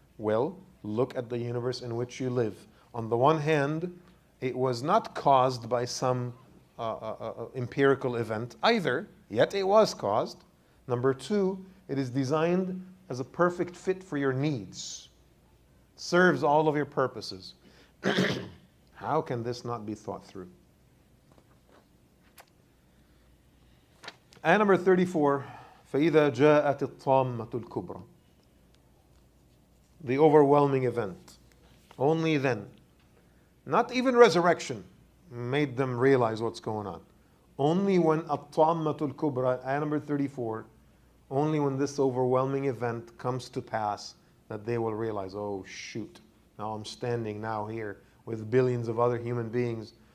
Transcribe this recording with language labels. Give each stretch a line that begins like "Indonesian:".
English: Well, look at the universe in which you live. On the one hand, it was not caused by some empirical event either, yet it was caused. Number two, it is designed as a perfect fit for your needs. Serves all of your purposes. How can this not be thought through? Ayah number 34,
Arabic: فَإِذَا جَاءَتِ الطَّامَّةُ الْكُبْرَى.
English: The overwhelming event. Only then. Not even resurrection made them realize what's going on. Only when
Arabic: الطَّامَّةُ الْكُبْرَى,
English: ayah number 34, only when this overwhelming event comes to pass that they will realize, oh shoot, now I'm standing now here with billions of other human beings.